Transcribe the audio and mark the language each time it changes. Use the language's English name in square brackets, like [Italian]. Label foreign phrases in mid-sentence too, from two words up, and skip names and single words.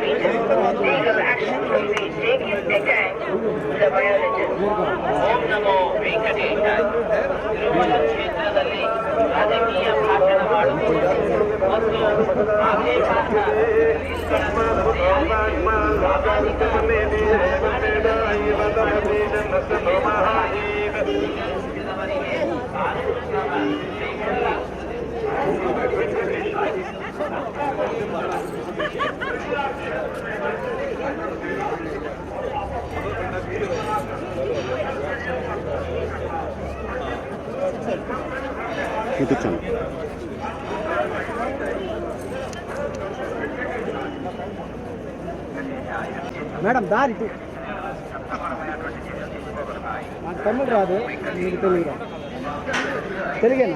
[English] meter. Legal action will be taken against the violator. [Sanskrit] Om Namo Venkatesaya. [Kannada] ತಿರುಮಲ ಕ್ಷೇತ್ರದಲ್ಲಿ ರಾಜಕೀಯ ಭಾಷಣ ಮಾಡುವುದು ಮತ್ತು ಆಕ್ಷೇಪಾರ್ಹ ರೀಲ್ಗಳನ್ನು ತಯಾರಿಸಿ ಸಾಮಾಜಿಕ ಜಾಲತಾಣಗಳಿಗೆ ಕಾನೂನು ಕ್ರಮ [English] YouTube channel [Telugu] మేడం దారి నాకు తమిళ రాదు మీకు తెలుగు తెలుగేనా?